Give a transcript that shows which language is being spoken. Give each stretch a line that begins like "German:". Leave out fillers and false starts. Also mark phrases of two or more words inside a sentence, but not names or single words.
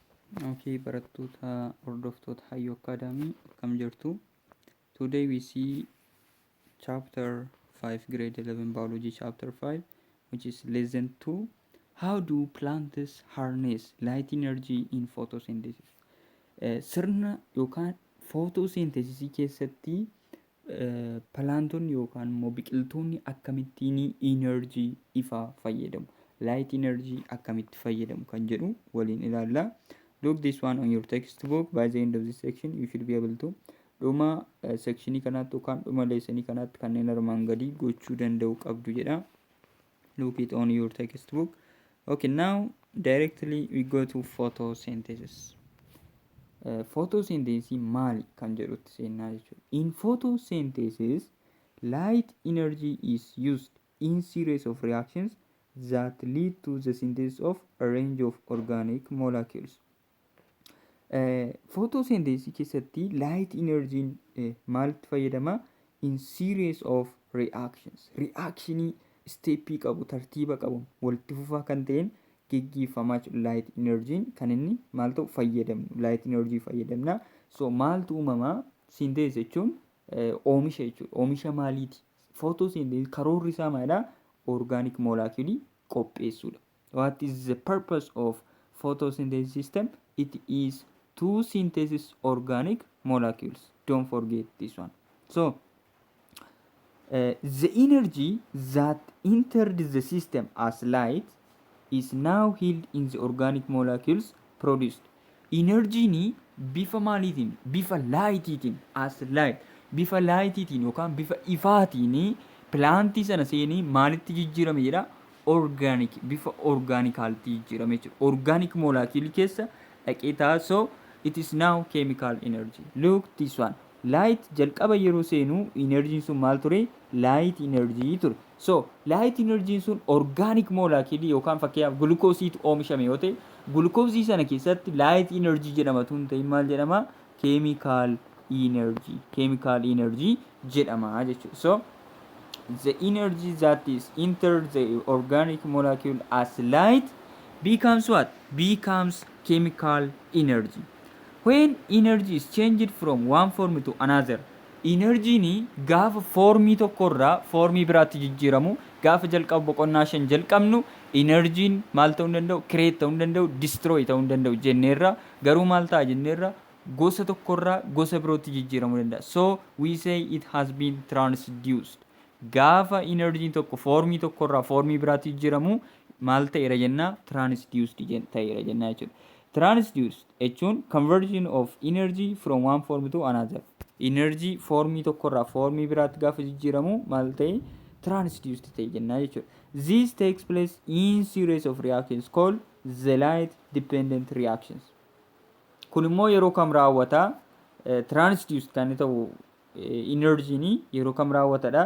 Oromo: Okay, barattoota hordoftoota Hayyuu Academy akkam jirtu.
English: Today we see chapter 5, grade 11 biology, chapter 5, which is lesson 2. How do plants harness light energy in photosynthesis?
Oromo: Sirna yookaan photosynthesis keessatti palaantonni yookaan immoo biqiltoonni akkamittiin energy ifaa fayyadamu,
English: light energy
Oromo: akkamitti fayyadamu kan jedhu waliin ilaalla.
English: Look this one on your textbook. By the end of this section you should be able to
Oromo: dhuma sectionii kanaatti yookaan dhuma leessanii kanaatti kanneen armaan gadii gochuu danda'u qabdu jedha.
English: Look it on your textbook. Okay, now directly we go to photosynthesis.
Oromo: Photosynthesis maali kan jedhutti seennaa jechuudha.
English: In photosynthesis, light energy is used in series of reactions that lead to the synthesis of a range of organic molecules.
Oromo: Photosynthesis keessatti
English: light energy
Oromo: maalitti fayyadama?
English: In series of reactions.
Oromo: Reactionii steppii qabu, tartiiba qabu, walitti fufaa kan ta'een geggeeffamaa jiru
English: light energy
Oromo: kan inni maal ta'u fayyadamnu,
English: light energy
Oromo: fayyadamna. So maaltu uumamaa? Synthesis jechuun oomisha jechuudha. Oomisha maaliiti? Photosynthesis karoorri isaa maalidha?
English: Organic molecule qopheessuudha. What is the purpose of photosynthesis system? It is to synthesis organic molecules. Don't forget this one. So the energy that entered the system as light is now held in the organic molecules produced.
Oromo: Energy ni bifa maaliitiin? Bifa lightiitiin,
English: as light,
Oromo: bifa lightiitiin yookaan bifa ifaatiin plantii sana seenii maalitti jijjiirame jedha? Organic, bifa organicalti jijjiirame jechuudha.
English: Organic molecule
Oromo: keessa dhaqee ta'a.
English: So it is now chemical energy. Look this one.
Oromo: Light jalqaba yeroo seenu energy sun maal ture?
English: Light energy
Oromo: ture. So
English: light energy
Oromo: sun
English: organic molecule
Oromo: yookaan fakkeenyaaf glukoosiitu oomishame yoo ta'e, glukoosii sana keessatti
English: light energy
Oromo: jedhama tun ta'e maal jedhama?
English: Chemical energy. Chemical energy
Oromo: jedhama jechuudha.
English: So the energy that is entered the organic molecule as light becomes what? Becomes chemical energy. When energy is changed from one form to another,
Oromo: energy ni gaafa formii tokkorraa formii biraatti jijjiiramu, gaafa jalqabu boqonnaa 5 jalqabnu energy'n maal ta'uu danda'u? Create ta'uu danda'u, destroy ta'uu danda'u jenneerra. Garuu maal ta'a jenneerra? Gosa tokkorraa gosa birootti jijjiiramuu danda'a.
English: So we say it has been transduced.
Oromo: Gaafa energy'n tokko formii tokkorraa formii biraatti jijjiiramu maal ta'eera jenna? Transduced ta'eera jenna jechuudha.
English: Transduced jechuun conversion of energy from one form to another.
Oromo: Energy formii tokkorraa formii biraatti gaafa jijjiiramu maal ta'e? Transduced ta'e jenna jechuudha.
English: This takes place in series of reactions called the light dependent reactions.
Oromo: Kun immoo yeroo kam raawwata? Transduced kan ta'u energy ni yeroo kam raawwatadha?